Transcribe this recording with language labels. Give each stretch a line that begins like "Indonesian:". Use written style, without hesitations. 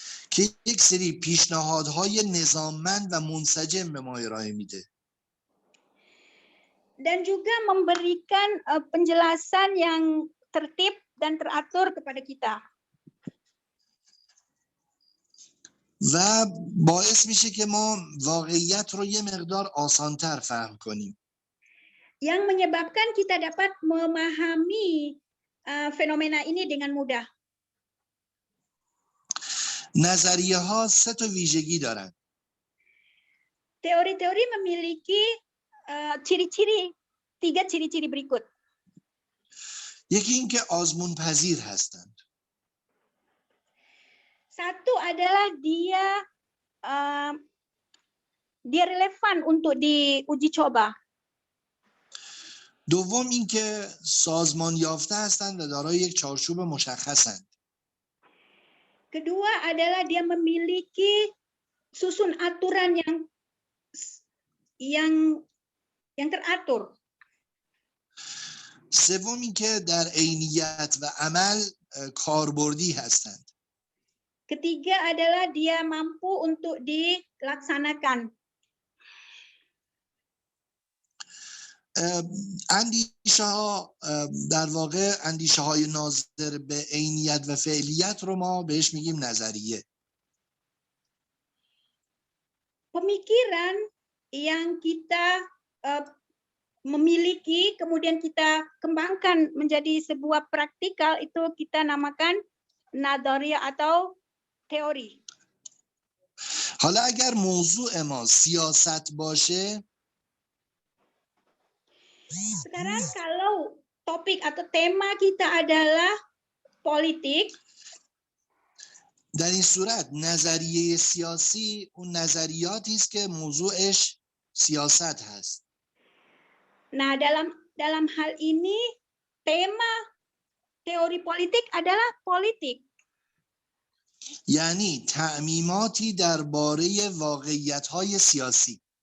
Persian: که یک سری پیشنهادهای نظاممند و منسجم به ما ارائه میده.
Malay: Dan juga memberikan penjelasan yang tertib dan teratur kepada kita.
Persian: و باعث میشه که ما واقعیت رو یه مقدار آسانتر فهم کنیم.
Malay: Yang menyebabkan kita dapat memahami fenomena ini dengan mudah.
Persian: نظریه ها 3 تا ویژگی دارن.
Malay: Teori-teori memiliki ciri-ciri, 3 ciri-ciri berikut.
Persian: یکی این که آزمون پذیر هستند.
Malay: Satu adalah dia relevan untuk diuji coba.
Persian: دوم این که سازمان یافته هستند و دارای یک چارچوب مشخصند.
Malay: Kedua adalah dia memiliki susun aturan yang teratur.
Persian: سوم این که در عینیت و عمل کاربردی هستند.
Malay: Ketiga adalah dia mampu untuk dilaksanakan.
Persian: اندیشه ها در واقع اندیشه های ناظر به عینیت و فعلیت رو ما بهش میگیم نظریه.
Malay: Pemikiran yang kita memiliki kemudian kita kembangkan menjadi sebuah praktikal itu kita namakan nadharia atau teori.
Persian: حالا اگر موضوع ما سیاست باشه،
Malay: Sekarang kalau topik atau tema kita adalah politik,
Persian: در این صورت نظریه سیاسی اون نظریاتی است که موضوعش سیاست هست.
Malay: nah dalam hal ini tema teori politik adalah politik.
Persian: یعنی تعمیماتی درباره واقعیت‌های سیاسی.